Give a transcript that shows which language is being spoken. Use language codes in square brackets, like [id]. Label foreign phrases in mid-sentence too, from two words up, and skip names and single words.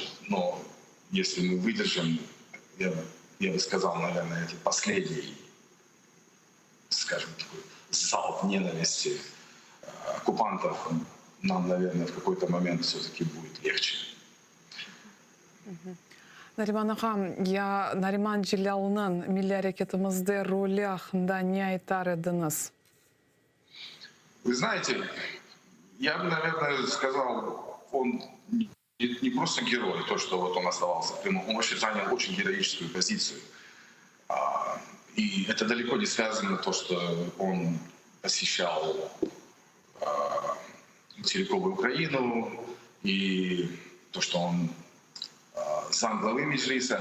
[ru] Но если мы выдержим, я бы сказал, наверное, это последний, скажем, такой залп ненависти оккупантов, нам, наверное, в какой-то момент все-таки будет легче. [crh] Нариман агам, я Нариман Джилялнын милли аракетимизде роли хакында не айтар едиңиз? [ru] Вы знаете, я бы, наверное, сказал, он не просто герой, то, что вот он оставался в Крыму, он вообще занял очень героическую позицию. И это далеко не связано с то, что он посещал материковую Украину и то, что он замглавы Меджлиса.